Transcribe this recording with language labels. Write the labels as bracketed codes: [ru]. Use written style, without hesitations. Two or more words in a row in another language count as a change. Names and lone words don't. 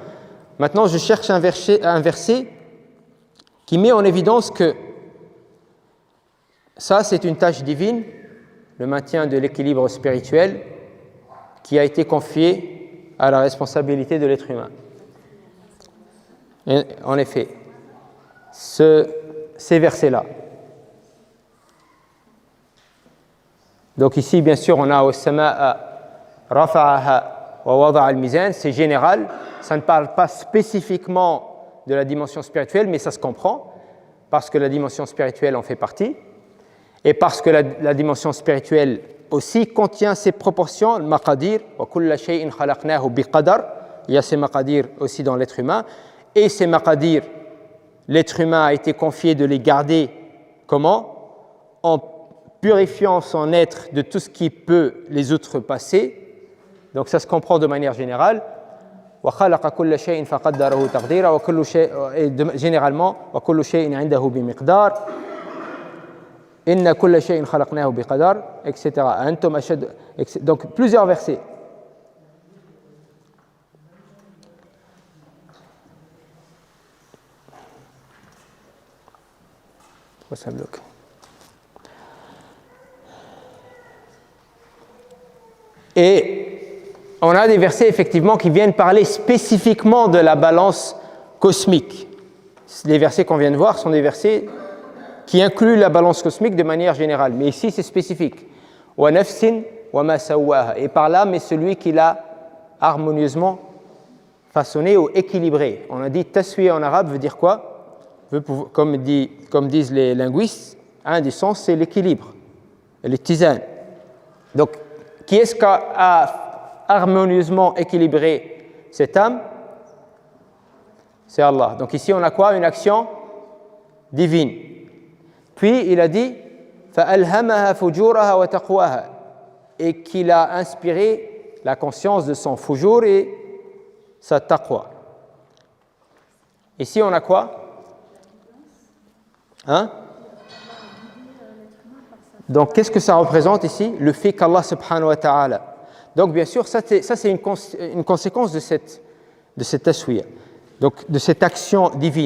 [fr] Maintenant, je cherche un verset qui met en évidence que ça, c'est une tâche divine, le maintien de l'équilibre spirituel qui a été confié à la responsabilité de l'être humain. Et en effet, ces versets-là. Donc ici, bien sûr, on a au [ar] السماء رفعها ووضع الميزان, [fr] c'est général, ça ne parle pas spécifiquement de la dimension spirituelle, mais ça se comprend, parce que la dimension spirituelle en fait partie, et parce que la dimension spirituelle aussi contient ces proportions, le maqadir, [ar] وكل شيء خلقناه بقدر, [fr] il y a ces maqadir aussi dans l'être humain, et ces maqadir, l'être humain a été confié de les garder comment? en purifiant son être de tout ce qui peut les outrepasser. Donc ça se comprend de manière générale. [ar] وخلق كل شيء فقدره تقديرا وكل شيء généralement وكل شيء عنده بمقدار إن كل شيء خلقناه بقدر etc. أنتم أشد [fr] donc plusieurs versets. Ça bloque. Et on a des versets effectivement qui viennent parler spécifiquement de la balance cosmique. Les versets qu'on vient de voir sont des versets qui incluent la balance cosmique de manière générale. Mais ici, c'est spécifique. [ar] ونفس وما سواها. [fr] Et par là, mais celui qui l'a harmonieusement façonné ou équilibré. On a dit taswiya en arabe veut dire quoi? Comme disent les linguistes, un des sens, c'est l'équilibre, l'itizan. Donc, qui est-ce qui a harmonieusement équilibré cette âme? C'est Allah. Donc ici, on a quoi? Une action divine. Puis, il a dit [ar] فَأَلْهَمَهَا فُجُورَهَا وَتَقْوَاهَا [fr] et qu'il a inspiré la conscience de son fujur et sa taqwa. Ici, on a quoi? Hein? Donc, qu'est-ce que ça représente ici? Le fait qu'Allah [ar] سبحانه وتعالى. [fr] Donc, bien sûr, ça c'est une conséquence de cette taswiya, donc de cette action divine.